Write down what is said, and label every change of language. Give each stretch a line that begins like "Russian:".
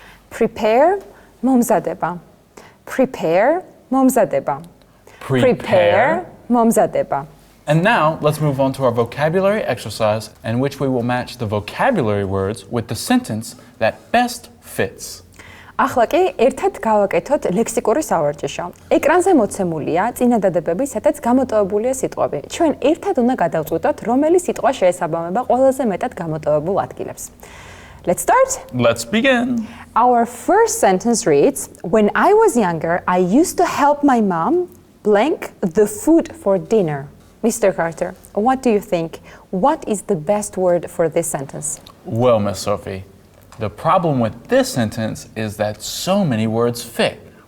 English: Prepare, მომზადება. Prepare, მომზადება. Prepare, მომზადება. And now, let's move on to our vocabulary exercise in which we will match the vocabulary words with the sentence that best fits.
Georgian: ახლა კი ერთად გავაკეთოთ ლექსიკური სავარჯიშო. ეკრანზე მოცემულია წინადადებები, სადაც გამოტოვებულია სიტყვები. ჩვენ ერთად უნდა გადავწყვიტოთ, რომელი სიტყვა შეესაბამება ყველაზე მეტად გამოტოვებულ ადგილებს.
English: Let's start. Let's begin. Our first sentence reads, when I was younger, I used to help my mom blank the food for dinner. Mr. Carter, what do you think? What is the best word for this sentence? Well, Miss Sophie, the problem with this sentence is that so many words fit.